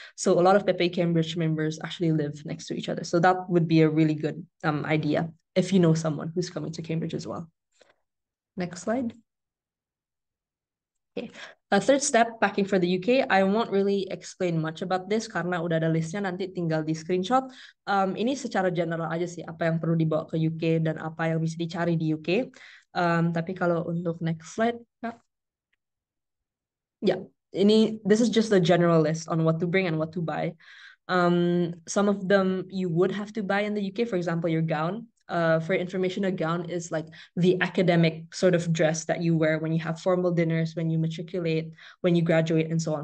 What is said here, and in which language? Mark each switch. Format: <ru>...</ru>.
<en>So a lot of PPE Cambridge members actually live next to each other. So that would be a really good idea if you know someone who's coming to Cambridge as well. Next slide. Okay. Third step, packing for the UK. I won't really explain much about this</en> <id>karena udah ada listnya, nanti tinggal di screenshot. Ini secara general aja sih apa yang perlu dibawa ke UK dan apa yang bisa dicari di UK. Tapi kalau untuk next slide, Kak.</id> <en>Yeah, this is just a general list on what to bring and what to buy. Some of them you would have to buy in the UK, for example, your gown. For information, a gown is like the academic sort of dress that you wear when you have formal dinners, when you matriculate, when you graduate, and so on.</en>